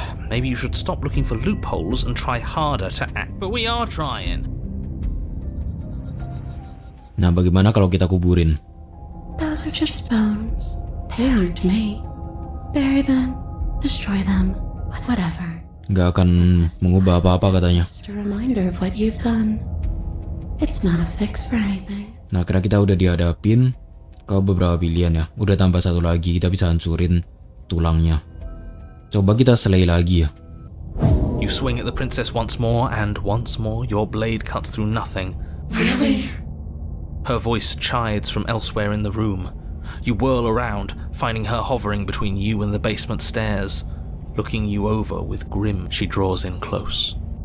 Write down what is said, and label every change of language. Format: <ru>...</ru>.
<en>Maybe you should stop looking for loopholes and try harder to act. But we are trying.</en> <id>Nah, bagaimana kalau kita kuburin?</id> <en>Those are just bones. They aren't me. Bury them, destroy them, whatever.</en> <id>Nggak akan mengubah apa-apa katanya.</id> <en>Just a reminder of what you've done. It's not a fix for anything.</en> <id>Nah, karena kita udah dihadapin ke beberapa pilihan ya. Udah tambah satu lagi, kita bisa hancurin tulangnya. Coba kita slay lagi ya.</id> <en>You swing at the princess once more, and once more your blade cuts through nothing. Really? Her voice chides from elsewhere in the room. You whirl around, finding her hovering between you and the basement stairs. Looking you over with grim, she draws in close.</en>